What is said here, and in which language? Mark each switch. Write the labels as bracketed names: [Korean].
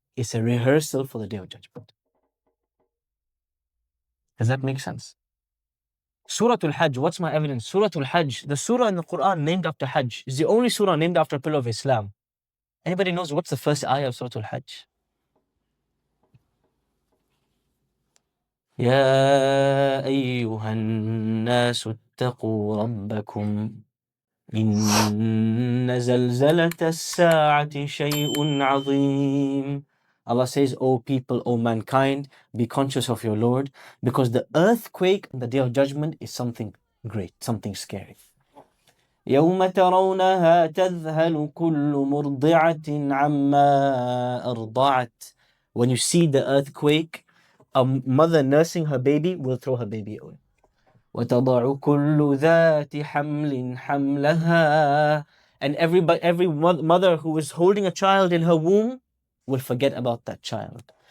[English] It's a rehearsal for the Day of Judgment. Does that make sense? Surah Al-Hajj, what's my evidence? Surah Al-Hajj, the surah in the Quran named after Hajj, is the only surah named after a pillar of Islam. Anybody knows what's the first ayah of Surah Al-Hajj? [Arabic] يا أيها الناس اتقوا ربكم إن زلزلة الساعة شيء عظيم. [English] Allah says, O people, O mankind, be conscious of your Lord, because the earthquake on the Day of Judgment is something great, something scary. [Arabic] يوم ترونها تذهل كل مرضعة عما أرضعت. [English] When you see the earthquake, a mother nursing her baby will throw her baby away. [Arabic] وتضع كل ذات حمل حملها. [English] And every mother who is holding a child in her womb will forget about that child.